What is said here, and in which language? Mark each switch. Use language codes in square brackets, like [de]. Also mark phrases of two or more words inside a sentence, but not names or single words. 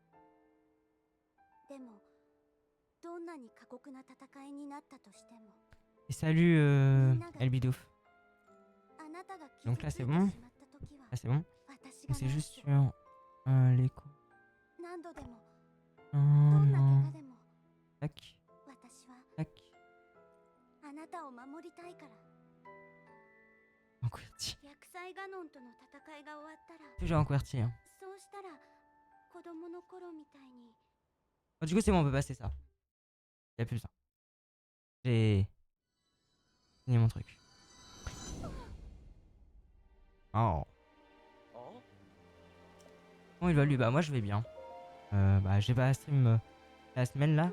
[ja] でもどんなに過酷な戦いになったとしても、 [fr] Et salut Elbidouf. [ja] あなたが傷 [fr] Donc [ja] つ [fr] là [ja] い [fr] c'est [ja] て [fr] bon. [ja] しまった時は [fr] Là c'est bon. [ja] 私 [fr] Donc [ja] が [fr] c'est [ja] 治 [fr] juste [ja] す。 [fr] sur l'écho. [ja] 何度でも [fr] Oh [ja] どんな怪 [fr] non. [ja] 我でも [fr] Tac, [ja] 私は [fr] tac. [ja] あなたを守りたいから。 [fr] En QWERTY. [ja] 薬剤ガノンとの戦いが終わったら、 [fr] Toujours en QWERTY. Hein. [ja] そうしたら子供の頃みたいに。 [fr] Oh, du coup c'est bon, on peut passer ça. Y'a plus ça. J'ai fini mon truc. Oh. Comment il va lui? Bah moi je vais bien. Bah j'ai pas stream la semaine là.